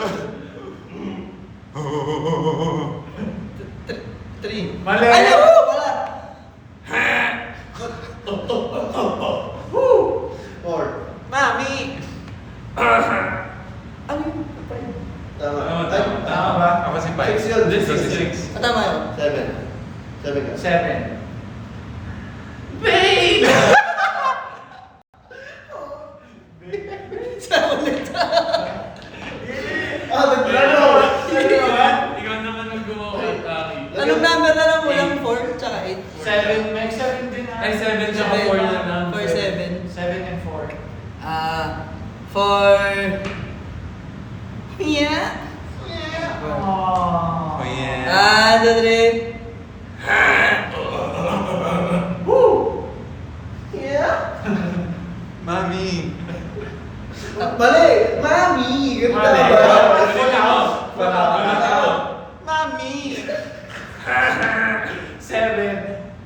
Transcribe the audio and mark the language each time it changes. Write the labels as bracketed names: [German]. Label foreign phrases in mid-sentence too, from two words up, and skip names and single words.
[Filipino] 3. Mali. Ano? Wala. 4. Mami! Ano yung Tama. Tama. Tama ba? Ako si 6 yun. [English] This is 6. [Filipino] Tama yun. 7. 7 ka. 7. Babe! Sa ulit. Nagplano! Ikaw naman ang gumawa, Taki. Anong number na lang mo lang? 4 tsaka 8? 7. May 7 din na. Ay, 7 tsaka 4 na lang. 4, 7. [English] 7 and 4. 4. Yeah. Aww. Oh yeah. 3. [Filipino] Mami. Mali! Mami! Ganun Mali. ba? [English] Full house. [Filipino] Mami! 7.